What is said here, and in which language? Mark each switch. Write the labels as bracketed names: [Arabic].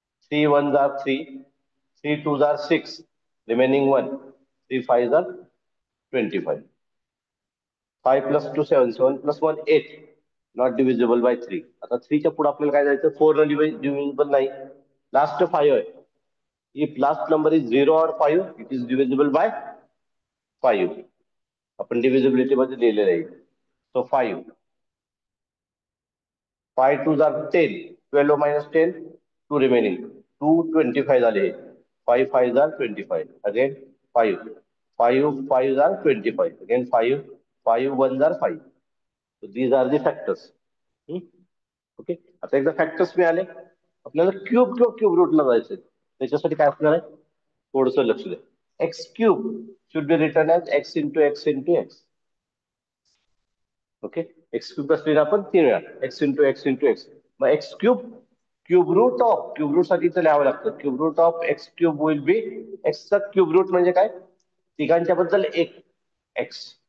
[English] 3 1s are 3. 3 2s are 6. Remaining 1. 3 5s are 25. 5 plus 2 7. 7 plus 1 8. Not divisible by 3. [Marathi] आता 3 च्या पुढे आपल्याला काय जायचं, 4 न divisible नाही. लास्ट 5 आहे. [English] If last number is 0 or 5, it is divisible by 5. [Marathi] आपण divisibility मध्ये लिहिलेलं आहे. [English] So 5. 5 2s are 10. 12 minus 10, 2 remaining. 2 25 [Marathi] झाले. [English] 5 5s are 25. Again 5. 5 5s are 25. Again 5. 5 1s are 5. So these are the factors. [Marathi] Okay, आता एकदा factors मिळाले, आपल्याला क्यूब किंवा क्यूब रूटला जायचंय. त्याच्यासाठी काय असणार आहे, थोडस लक्ष द्या. [English] X cube should be written as x into x into x. Okay, x cube [Marathi] कसं आपण 3 वेळा [English] X into x into x. [Marathi] मग [English] x cube cube root of, cube root [Marathi] साठी इथं लिहावं लागतं. [English] cube root of x cube will be, [Marathi] एक्सचा cube route म्हणजे काय, तिघांच्या बद्दल एक एक्स.